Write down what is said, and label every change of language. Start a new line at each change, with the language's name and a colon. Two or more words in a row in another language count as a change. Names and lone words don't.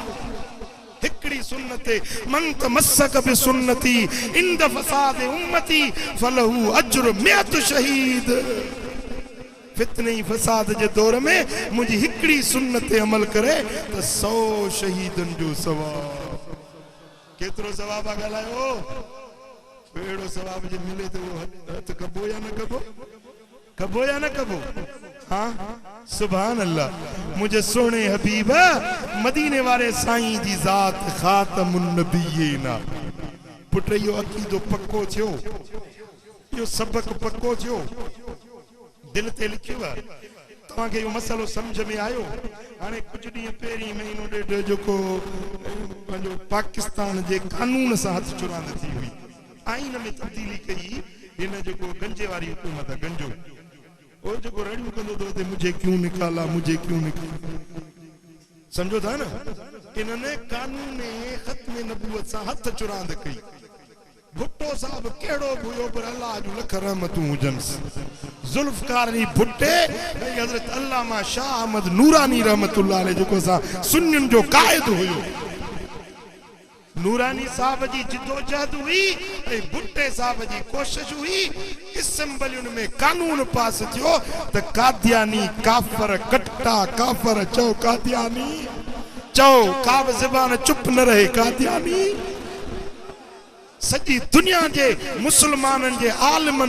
Sindhi: हिकड़ी सुन्नत
Arabic: من تمسك بسنتي عند فساد أمتي فله أجر 100 شهيد.
Sindhi: फितने फसाद जे दौर में मुझी हिकड़ी सुन्नत ते अमल करे त 100 शहीदन जो सवाब। केतिरो सवाब ॻाल्हायो? अहिड़ो सवाब जे मिले तो हथ कबो या न कबो? कबो या न कबो? हाँ
Arabic: سبحان الله.
Sindhi: मुझे सोने हबीब मदीने वाले साईं जी ज़ात
Arabic: خاتم النبيين.
Sindhi: पुट इहो अक़ीदो पक्को थियो, इहो सबक पक्को थियो, दिल ते लिखियो आहे। तव्हांखे इहो मसलो सम्झ में आयो? हाणे कुझु ॾींहं पहिरीं महीनो ॾेढ जेको पंहिंजो पाकिस्तान जे कानून सां हथ चुरांद थी हुई, आइन में तब्दीली कई। हिन जेको गंजे वारी हुकूमत आहे, गंजो वो जेको रड़ियूं कंदो तो ते
Urdu: مجھے کیوں نکالا, مجھے کیوں نکالا.
Sindhi: समझो था न? इन्होंने कानून खत्म नबूवत सां हथ चुरांद कई। भुट्टो साहब केड़ो हुयो पर अल्लाह जो लख रहमतूं हुजन्स। जुल्फकार अली भुट्टे हज़रत अल्लामा शाह अहमद नूरानी
Arabic: رحمة الله عليه
Sindhi: जेको सा सुन्नियुनि जो कायद हुयो। नूरानी साहब जी जिदोजहद हुई ऐं भुट्टे साहब जी कोशिश हुई असेंबलियुनि में कानून पास थियो त कादियानी काफर कट्टा काफर चओ कादियानी चओ का बि ज़बान चुप न रहे कादियानी सॼी दुनिया जे मुसलमाननि जे आलिमनि